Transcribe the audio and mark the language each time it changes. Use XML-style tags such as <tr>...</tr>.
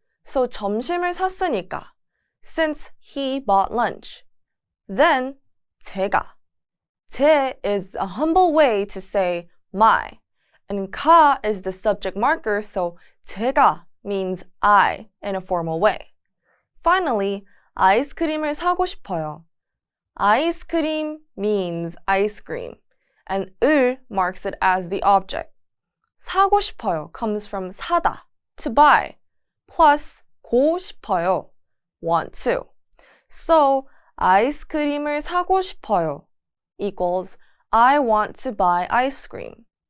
<en>So</en> <ko>점심을 샀으니까,</ko> <en>since he bought lunch. Then, 제가. 제 is a humble way to say my, and 가 is the subject marker, so 제가 means I in a formal way. Finally,</en> <ko>아이스크림을 사고 싶어요.</ko> <en>아이스크림 means ice cream, and 을 marks it as the object. 사고 싶어요 comes from 사다, to buy, plus 고 싶어요, want to. So,</en> <ko>아이스크림을 사고 싶어요</ko> <en>equals I want to buy ice cream.</en>